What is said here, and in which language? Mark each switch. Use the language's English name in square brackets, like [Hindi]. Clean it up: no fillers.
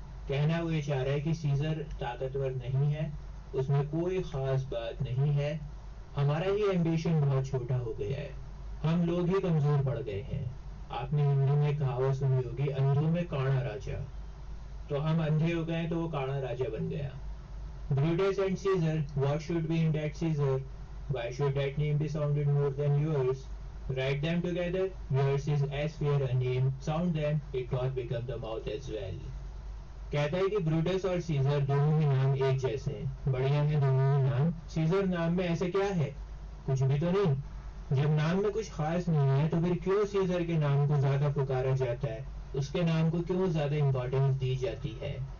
[Hindi] कहना वो ये चाह रहा है कि सीजर ताकतवर नहीं है, उसमें कोई खास बात नहीं है, हमारा ही एम्बिशन बहुत छोटा हो गया है, हम लोग ही कमजोर पड़ गए हैं। आपने हिंदी में कहावत सुनी होगी, अंधों में काणा राजा। तो हम अंधे हो गए तो वो काणा राजा बन गया। [English] Brutus and Caesar, what should be in that Caesar? Why should that name be sounded more than yours? Write them together. Yours is as fair a name. Sound them, it doth become the mouth as well. [Hindi] कहता है कि Brutus और scissor दोनों ही नाम एक जैसे हैं, बढ़िया है दोनों ही नाम। सीजर नाम में ऐसे क्या है? कुछ भी तो नहीं। जब नाम में कुछ खास नहीं है तो फिर क्यों सीजर के नाम को ज्यादा पुकारा जाता है, उसके नाम को क्यों ज्यादा इंपॉर्टेंस दी जाती है?